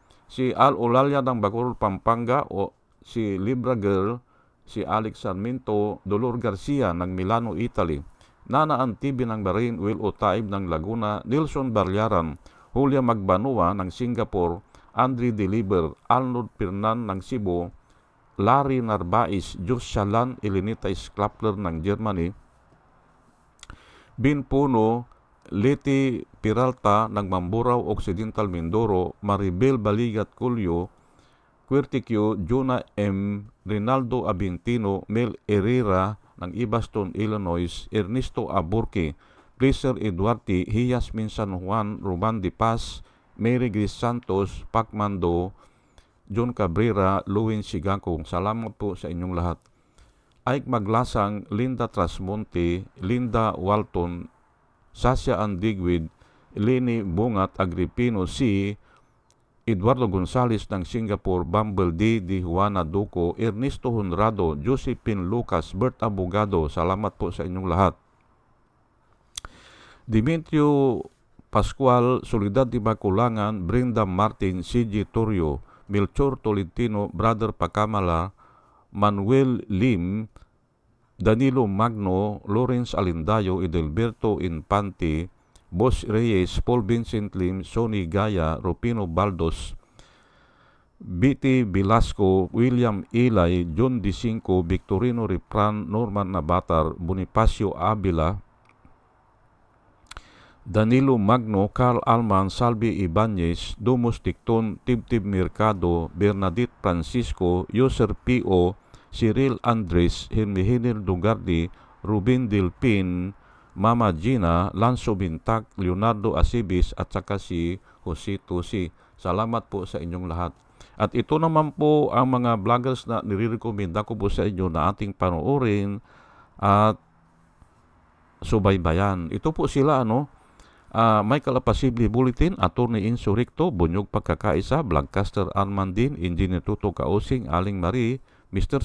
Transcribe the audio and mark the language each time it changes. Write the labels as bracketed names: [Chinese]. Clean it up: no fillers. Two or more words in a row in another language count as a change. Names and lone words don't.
[Filipino] Si Al Olalia ng Bacolod, Pampanga o si Libra Girl, si Alex Sarmiento, Dolor Garcia ng Milano, Italy, Nana Antibi ng Bahrain, Will Otaib ng Laguna, Nilson Barliaran, Julia Magbanua ng Singapore, Andre Deliver, Arnold Pirnan ng Cebu, Larry Narbais, Jus Shalan, Elenita Sklapler ng Germany, Bin Puno, Leti Peralta ng Mamburao Occidental, Mindoro, Maribel Baligat Culio, Quirtiquio, Juna M, Rinaldo Abintino, Mel Herrera ng Ibaston, Illinois, Ernesto Aburque, Placer Eduardi, Hiyasmin San Juan, Ruban Di Paz, Mary Grace Santos, Pacmando, John Cabrera, Luwin Sigakong. Salamat po sa inyong lahat. Ike Maglasang, Linda Trasmonte, Linda Walton, Sasha Andigwid, Leni Bungat Agripino C, Eduardo Gonzales ng Singapore, Bumble D, Di Juana Duco, Ernesto Honrado, Josephine Lucas, Bert Abogado. Salamat po sa inyong lahat. Dimitrio Pascual, Soledad Di Baculangan, Brenda Martin, CG Torrio, Melchor Tolentino, Brother Pacamala, Manuel Lim, Danilo Magno, Lawrence Alindayo, Edelberto Infante, Boss Reyes, Paul Vincent Lim, Sonny Gaya, Rupino Baldos, B.T. Velasco, William Ilay, John Dicinco, Victorino Ripran, Norman Nabatar, Bonifacio Avila, Danilo Magno, Carl Alman, Salvi Ibanez, Dumus Ticton, Tibtib Mercado, Bernadette Francisco, Yoser P.O., Cyril Andres, Hermihinir Dugardi, Ruben Delpin, Mama Gina, Lanzo Bintak, Leonardo Asibis at saka si Jose Tosi. Salamat po sa inyong lahat. At ito naman po ang mga vloggers na nire-recommenda ko po sa inyo na ating panoorin at subaybayan. Ito po sila ano, Michael Apasible Bulletin, Attorney Insurrecto, Bunyog Pagkakaisa, Vlogcaster Armandin, Engineer Tuto Kausing, Aling Marie, Mr.